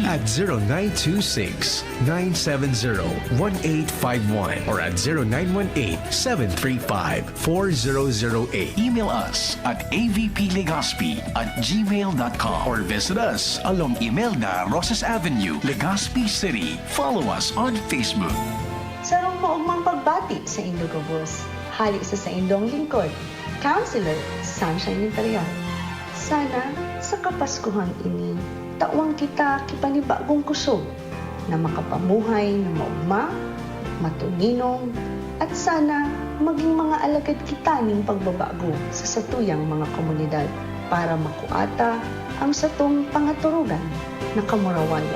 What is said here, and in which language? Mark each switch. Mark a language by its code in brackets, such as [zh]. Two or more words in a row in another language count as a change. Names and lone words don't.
[en] at 0926-970-1851 or at 0918-735-4008. Email us at avplegazpi@gmail.com or visit us along Imelda Rosas Avenue, Legazpi City. Follow us on Facebook. [bik] Sarong maugmang pagbati sa Indogobos. Halik sa indong lingkod. Counselor Sunshine Imperial. Sana sa Kapaskuhang ini, tawang kita kipanibagong kusog na makapamuhay na maugma, matuninong, at sana maging mga alagad kita ning pagbabago sa satuyang mga komunidad para makuata ang satong pangaturugan na kamurawayan.